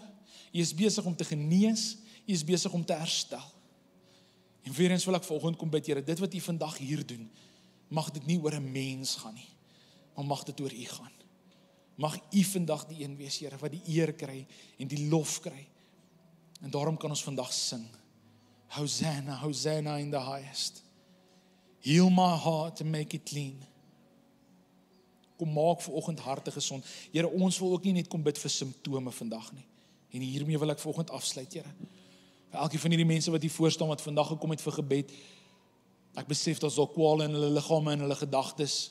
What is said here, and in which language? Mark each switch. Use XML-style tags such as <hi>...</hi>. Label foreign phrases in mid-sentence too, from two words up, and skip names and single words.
<af>U is besig om te genees. U is besig om te herstel. En weer eens wil ek vanoggend kom bid, Here, dit wat U vandag hier doen, mag dit nie oor 'n mens gaan nie, maar mag dit oor U gaan. Mag U vandag die een wees, Here, wat die eer kry en die lof kry. En daarom kan ons vandag sing.</af> <en>Hosanna, Hosanna in the highest. Heal my heart and make it clean.</en> <af>Kom maak vanoggend harte gesond. Here, ons wil ook nie net kom bid vir simptome vandag nie. En hiermee wil ek vanoggend afsluit, Here. Vir elkeen van hierdie mense wat hier voor staan wat vandag gekom het vir gebed, ek besef daar's al kwale in hulle liggame en hulle gedagtes.</af>